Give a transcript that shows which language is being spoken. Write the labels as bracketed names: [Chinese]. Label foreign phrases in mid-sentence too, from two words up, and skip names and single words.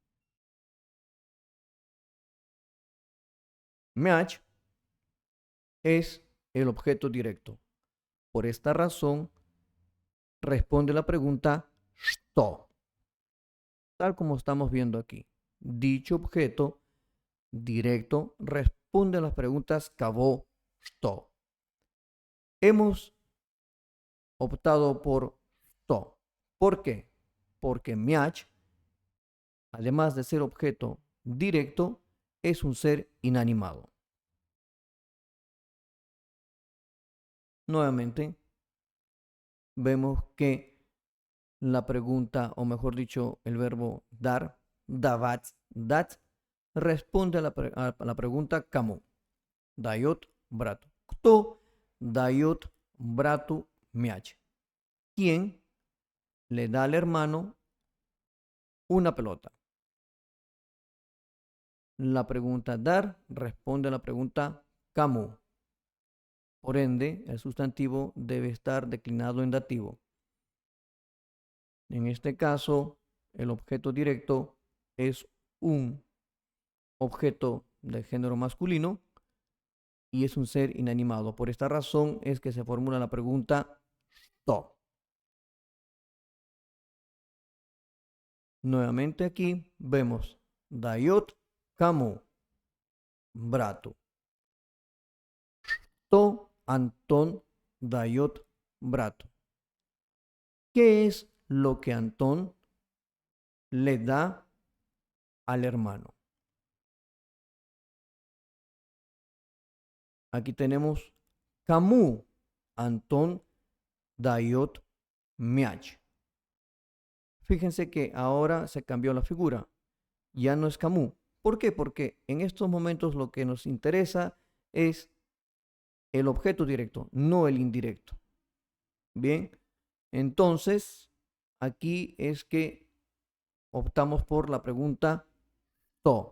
[Spanish] Мяч es el objeto directo. Por esta razón, responde la pregunta что, tal como estamos viendo aquí. Dicho objeto directo responde a las preguntas [Russian] кого, что. [Spanish] Hemos optado por что. ¿Por qué? Porque мяч, además de ser objeto directo, es un ser inanimado. Nuevamente, vemos que la pregunta, o mejor dicho, el verbo dar, [Russian] давать, dать, [Spanish] responde a la pregunta кому. [Russian] Дает брату. Кто дает брату мяч? [Spanish] ¿Quién le da al hermano una pelota? La pregunta dar responde a la pregunta кому. Por ende, el sustantivo debe estar declinado en dativo. En este caso, el objeto directo es un objeto de género masculino y es un ser inanimado. Por esta razón es que se formula la pregunta что. Nuevamente aquí vemos [Russian] дает кому, брату. Что Антон дает брату. [Spanish] ¿Qué es lo que Antón le da al hermano? Aquí tenemos [Russian] кому Антон дает мяч. [Spanish] Fíjense que ahora se cambió la figura. Ya no es кому. ¿Por qué? Porque en estos momentos lo que nos interesa es el objeto directo, no el indirecto. Bien, entonces aquí es que optamos por la pregunta to.